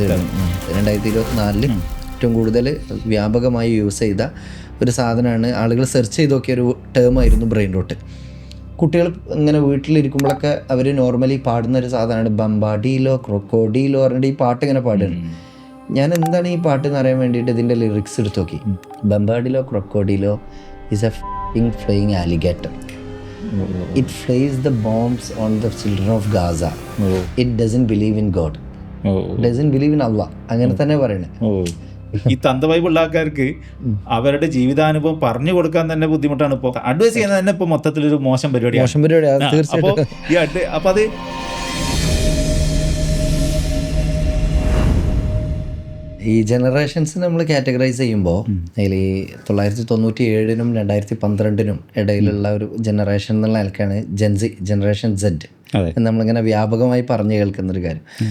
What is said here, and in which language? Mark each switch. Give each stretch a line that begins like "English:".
Malayalam: 2024 ഏറ്റവും കൂടുതൽ വ്യാപകമായി യൂസ് ചെയ്ത ഒരു സാധനമാണ്. ആളുകൾ സെർച്ച് ചെയ്ത് നോക്കിയ ഒരു ടേമായിരുന്നു ബ്രെയിൻ റോട്ട്. കുട്ടികൾ ഇങ്ങനെ വീട്ടിലിരിക്കുമ്പോഴൊക്കെ അവർ നോർമലി പാടുന്ന ഒരു സാധനമാണ് ബംബാഡിയിലോ ക്രൊക്കോഡിയിലോ പറഞ്ഞിട്ട് ഈ പാട്ട് ഇങ്ങനെ പാടുകയാണ്. ഞാൻ എന്താണ് ഈ പാട്ട് എന്ന് അറിയാൻ വേണ്ടിയിട്ട് ഇതിൻ്റെ ലിറിക്സ് എടുത്ത് നോക്കി. ബംബാഡിയിലോ ക്രൊക്കോഡിയിലോ
English: is a flying alligator. It flies the bombs on the children of Gaza. It doesn't believe in God. Doesn't believe in Allah.
Malayalam: അങ്ങനെ തന്നെ പറയണേ. ഈ തന്തവൈബുള്ള ആൾക്കാർക്ക് അവരുടെ ജീവിതാനുഭവം പറഞ്ഞു കൊടുക്കാൻ തന്നെ ബുദ്ധിമുട്ടാണ്. ഇപ്പോൾ അഡ്വൈസ് ചെയ്യുന്നത് തന്നെ ഇപ്പോൾ മൊത്തത്തിലൊരു മോശം പരിപാടിയാണ്. അപ്പോൾ അത് ഈ ജനറേഷൻസ് നമ്മൾ കാറ്റഗറൈസ് ചെയ്യുമ്പോൾ അതിൽ 1997-നും 2012-നും ഇടയിലുള്ള ഒരു ജനറേഷൻ എന്നുള്ള നിലക്കാണ് ജനറേഷൻ സെഡ് എന്ന് നമ്മളിങ്ങനെ വ്യാപകമായി പറഞ്ഞു കേൾക്കുന്നൊരു കാര്യം.